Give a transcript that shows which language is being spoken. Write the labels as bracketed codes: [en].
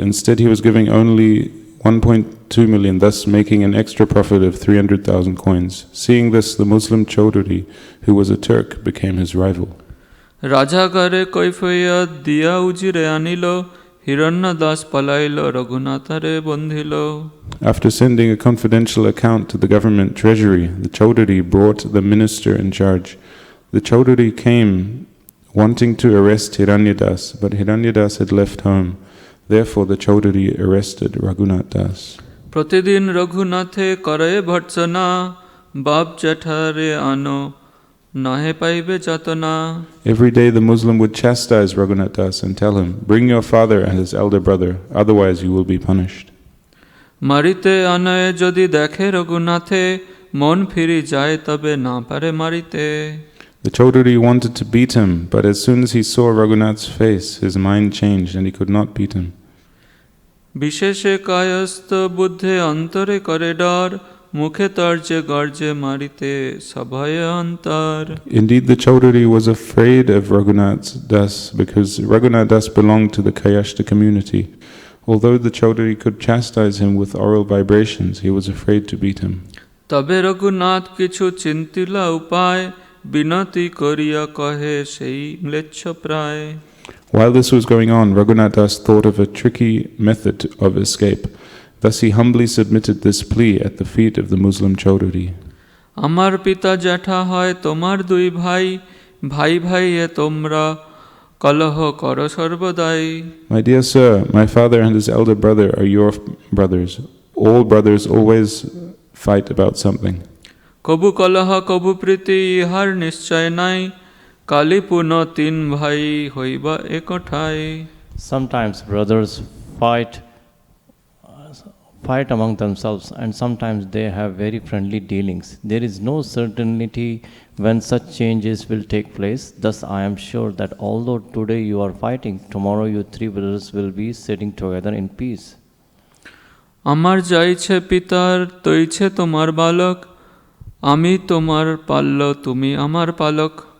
[en] Instead, he was giving only 1.2 million, thus making an extra profit of 300,000 coins. Seeing this, the Muslim Chaudhuri, who was a Turk, became his rival. [bn] রাজাগারে কৈফিয়া দিয়া উজিরে আনিল হিরণ্য Das পালাইল রঘুনাথারে বন্ধিল. [en] After sending a confidential account to the government treasury, the Chaudhuri brought the minister in charge. The Chaudhuri came wanting to arrest Hiranyadas, but Hiranyadas had left home. Therefore, the Chaudhuri arrested Raghunath Das. [bn] প্রতিদিন রঘুনাথে করে ভর্ৎসনা বাপ জ্যাঠারে আনো নাহে পাইবে যাতনা. [en] Every day the Muslim would chastise Raghunath Das and tell him, "Bring your father and his elder brother, otherwise you will be punished." [bn] মারিতে আনয়ে যদি দেখে রঘুনাথে মন ফিরি যায় তবে না পারে মারিতে. [en] The Chaudhuri wanted to beat him, but as soon as he saw Raghunath's face, his mind changed and he could not beat him. [bn] বিশেষে কায়স্থ বুদ্ধে অন্তরে করে ডর মুখে তর্জে গর্জে মারিতে সভয়ে অন্তর. [en] Indeed, the Chaudhuri was afraid of Raghunath Das because Raghunath Das belonged to the Kayashta community. Although the Chaudhuri could chastise him with oral vibrations, he was afraid to beat him. [bn] তবে রঘুনাথ কিছু চিন্তিলা উপায় বিনতি করিয়া কহে সেই ম্লেচ্ছ প্রায়. [en] While this was going on, Raghunath Das thought of a tricky method of escape. Thus he humbly submitted this plea at the feet of the Muslim Chaudhuri. [bn] আমার পিতা জ্যাঠা হয় তোমার দুই ভাই ভাই ভাই এ তোমরা কলহ কর সর্বদাই। [en] My dear sir, my father and his elder brother are your brothers. All brothers always fight about something. [bn] কবু কলহ কবু প্রীতি ইহার নিশ্চয় নাই, কালী পুন তিন ভাই হইবা একঠাই। [en] Sometimes brothers fight among themselves, and sometimes they have very friendly dealings. There is no certainty when such changes will take place. Thus I am sure that although today you are fighting, tomorrow you three brothers will be sitting together in peace. [bn] আমার যাইছে পিতার তৈছে তোমার বালক, আমি তোমার পাল্য তুমি আমার পালক।